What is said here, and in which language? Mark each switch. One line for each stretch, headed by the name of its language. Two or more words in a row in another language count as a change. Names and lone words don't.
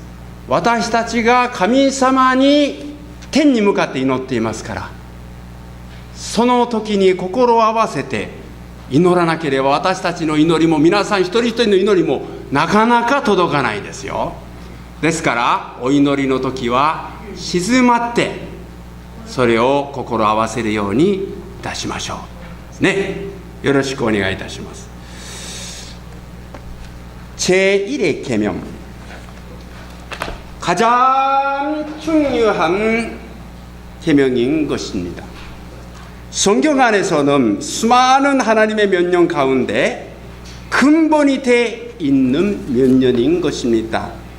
Japanese: 私たちが神様に天に向かって祈っていますから、その時に心を合わせて祈らなければ、私たちの祈りも、皆さん一人一人の祈りもなかなか届かないですよ。ですからお祈りの時は静まってそれを心合わせるようにいたしましょうね。よろしくお願いいたします。
Korean: 제1의 계명, 가장 중요한 계명인 것입니다. 성경 안에서는 수많은 하나님의 명령 가운데 근본이 돼 있는 명령인 것입니다.